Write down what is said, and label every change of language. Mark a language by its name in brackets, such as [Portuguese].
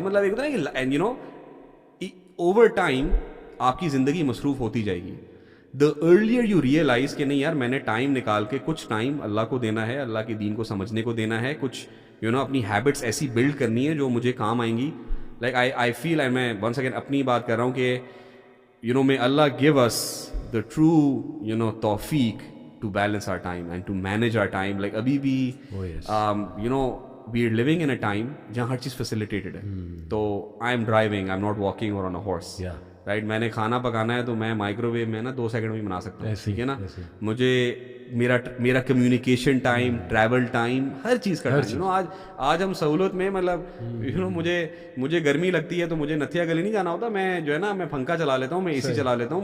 [Urdu] مطلب ایک ہوتا ہے کہ [English] and you know over time [Urdu] آپ کی زندگی مصروف ہوتی جائے گی. [English] the earlier you realize [Urdu] کہ نہیں یار میں نے ٹائم نکال کے کچھ ٹائم اللہ کو دینا ہے، اللہ کے دین کو سمجھنے کو دینا ہے، کچھ یو نو اپنی ہیبٹس ایسی بلڈ کرنی ہے جو مجھے کام آئیں گی. [English] like I feel and [Urdu] میں ونس اگین اپنی بات کر رہا ہوں کہ [English] You know may Allah give us the true you know توفیق to balance our time and to manage our time. like ابھی بھی you know we are living in a time [Urdu] جہاں ہر چیز facilitated ہے. [English] تو I am driving, I am not walking or on a horse. [Urdu] Right, میں نے کھانا پکانا ہے تو میں مائکرو ویو میں نا 2 سیکنڈ میں بنا سکتا ہوں، ٹھیک ہے نا. مجھے میرا کمیونیکیشن ٹائم، ٹریول ٹائم، ہر چیز کا ٹائم. یو نو آج ہم سہولت میں مطلب یو نو مجھے گرمی لگتی ہے تو مجھے نتھیا گلی نہیں جانا ہوتا، میں جو ہے نا میں پنکھا چلا لیتا ہوں، میں اے سی چلا لیتا ہوں.